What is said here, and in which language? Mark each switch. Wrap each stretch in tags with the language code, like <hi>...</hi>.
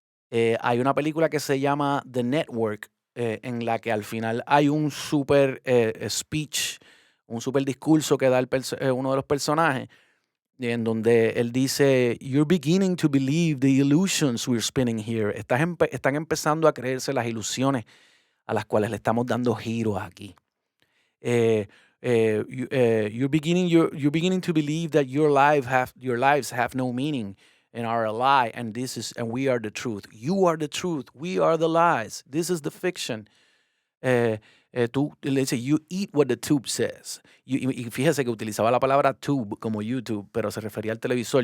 <es>Hay una película que se llama The Network, en la que al final hay un super speech, un super discurso que da uno de los personajes, en donde él dice,</es> <en>"You're beginning to believe the illusions we're spinning here."</en> <es>Están empezando a creerse las ilusiones a las cuales le estamos dando giros aquí.</es> <en>Eh, you're beginning to believe that your lives have no meaning. and are a lie, and we are the truth. You are the truth. We are the lies. This is the fiction.</en> <es>Tú le dices,</es> <en>you eat what the tube says.</en> <es>Y fíjese que utilizaba la palabra tube como YouTube, pero se refería al televisor.</es>